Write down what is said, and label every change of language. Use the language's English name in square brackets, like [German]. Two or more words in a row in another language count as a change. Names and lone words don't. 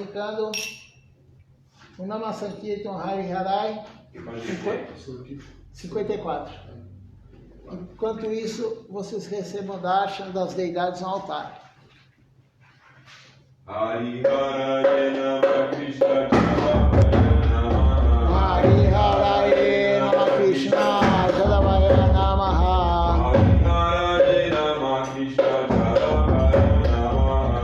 [Portuguese] cantando o [Sanskrit] Nama Sankirtan Hari Harai [Portuguese] 54. Enquanto isso, vocês recebam darshan das deidades no altar. [Sanskrit] Hari Haraye Nama Krishna Jadavaya Namaha. Hari Haraye Nama Krishna Jadavaya Namaha. Hari Haraye Nama Krishna Jadavaya Namaha.